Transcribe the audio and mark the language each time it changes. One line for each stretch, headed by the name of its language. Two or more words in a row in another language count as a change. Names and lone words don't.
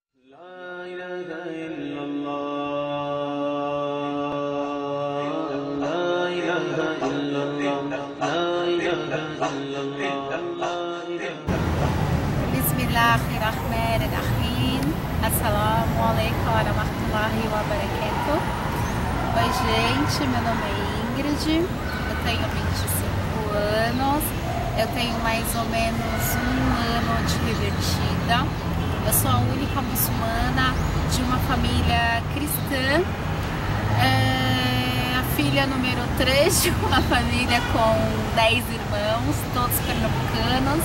Arabic: لا إله إلا الله لا إله إلا الله لا إله إلا الله بسم الله الرحمن الرحيم. السلام عليكم ورحمة الله وبركاته.
Portuguese: Oi gente, meu nome é Ingrid, eu tenho 25 anos, eu tenho mais ou menos um ano de revertida. Eu sou a única muçulmana de uma família cristã, a filha número 3 de uma família com 10 irmãos, todos pernambucanos.